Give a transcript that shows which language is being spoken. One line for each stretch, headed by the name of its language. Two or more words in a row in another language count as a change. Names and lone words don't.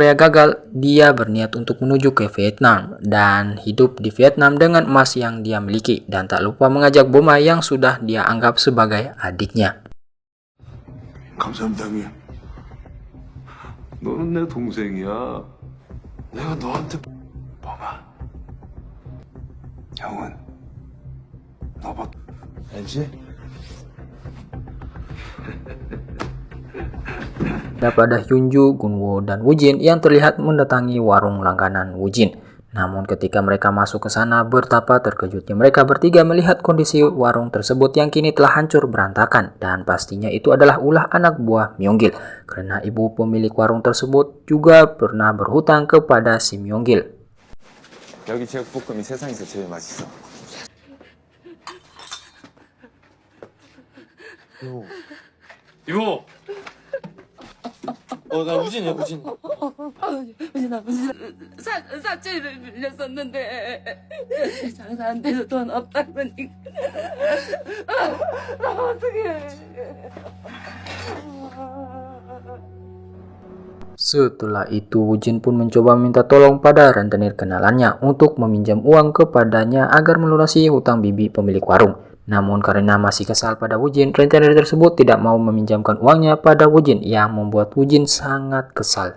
Indonesian: Korea gagal, dia berniat untuk menuju ke Vietnam dan hidup di Vietnam dengan emas yang dia miliki dan tak lupa mengajak Boma yang sudah dia anggap sebagai adiknya.
Korean: 감사합니다, 형님. 너는 내 동생이야. 내가 너한테 범아. 형은 너밖에 알지?
Indonesian: Pada Hyunju, Gunwo, dan Woojin yang terlihat mendatangi warung langganan Woojin. Namun ketika mereka masuk ke sana, betapa terkejutnya mereka bertiga melihat kondisi warung tersebut yang kini telah hancur berantakan. Dan pastinya itu adalah ulah anak buah Myung-gil, karena ibu pemilik warung tersebut juga pernah berhutang kepada si Myung-gil.
Korean: 여기 제육볶음이 세상에서 제일 맛있어. 이모! 나 우진이야, 우진. 사채를 빌렸었는데 장사 안 돼서 돈 없다 그러니까 나 어떡해.
Indonesian: Setelah itu, Woojin pun mencoba minta tolong pada rentenir kenalannya untuk meminjam uang kepadanya agar melunasi hutang bibi pemilik warung. Namun karena masih kesal pada Woojin, rentenir tersebut tidak mau meminjamkan uangnya pada Woojin yang membuat Woojin sangat kesal.